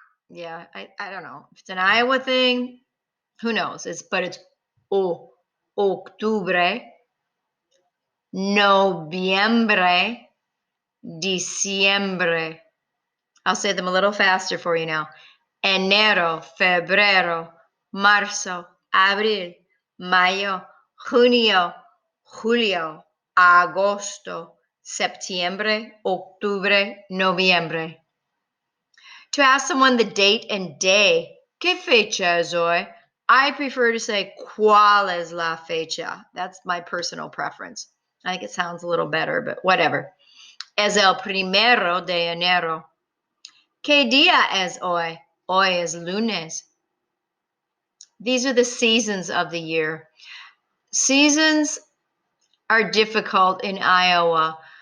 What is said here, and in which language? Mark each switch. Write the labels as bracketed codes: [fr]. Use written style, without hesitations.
[en] Yeah, I don't know. If it's an Iowa thing, who knows? But it's [es] octubre, noviembre, diciembre. [en] I'll say them a little faster for you now. [es] Enero, febrero, marzo, abril, mayo, junio, julio, agosto, septiembre, octubre, noviembre. [en] To ask someone the date and day, [es] ¿qué fecha es hoy? [en] I prefer to say, [es] ¿cuál es la fecha? [en] That's my personal preference. I think it sounds a little better, but whatever. [es] Es el primero de enero. ¿Qué día es hoy? Hoy es lunes. [en] These are the seasons of the year. Seasons are difficult in Iowa.